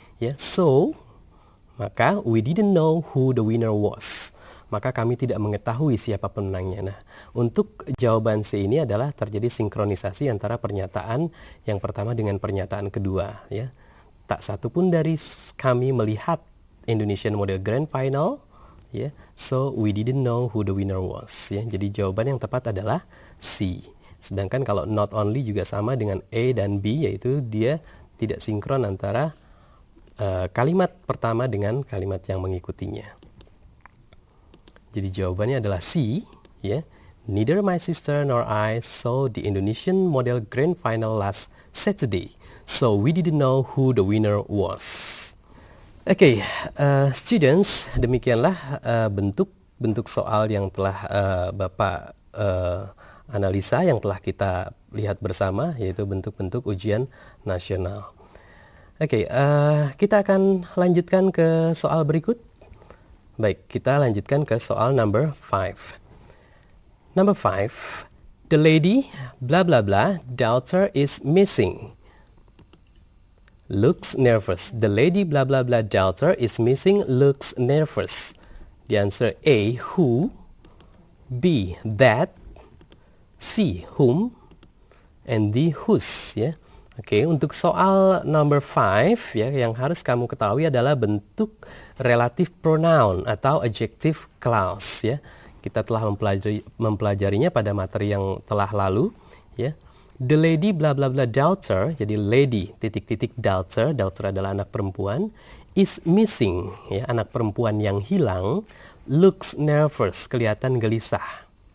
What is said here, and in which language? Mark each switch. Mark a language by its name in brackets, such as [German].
[English] Ya, so maka we didn't know who the winner was. [Indonesian] Maka kami tidak mengetahui siapa pemenangnya. Nah, untuk jawaban C ini adalah terjadi sinkronisasi antara pernyataan yang pertama dengan pernyataan kedua. Ya. Tak satu pun dari kami melihat Indonesian Model Grand Final. Ya. [English] So, we didn't know who the winner was. [Indonesian] Ya. Jadi jawaban yang tepat adalah C. Sedangkan kalau not only juga sama dengan A dan B, yaitu dia tidak sinkron antara kalimat pertama dengan kalimat yang mengikutinya. Jadi jawabannya adalah C, ya. [English] Neither my sister nor I saw the Indonesian Model Grand Final last Saturday, so we didn't know who the winner was. [Indonesian] Oke, students, demikianlah bentuk soal yang telah Bapak analisa, yang telah kita lihat bersama, yaitu bentuk-bentuk ujian nasional. Oke, kita akan lanjutkan ke soal berikut. Baik, kita lanjutkan ke soal number 5. [English] Number 5, the lady blah blah blah daughter is missing. Looks nervous. The lady blah blah blah daughter is missing, looks nervous. The answer A, who, B, that, C, whom, and D, whose, ya. [Indonesian] Oke, untuk soal number 5, ya, yang harus kamu ketahui adalah bentuk relative pronoun atau adjective clause, ya. Kita telah mempelajarinya pada materi yang telah lalu, ya. [English] The lady blah blah blah daughter, [Indonesian] jadi lady titik-titik daughter adalah anak perempuan, [English] is missing, [Indonesian] ya, anak perempuan yang hilang, [English] looks nervous, [Indonesian] kelihatan gelisah.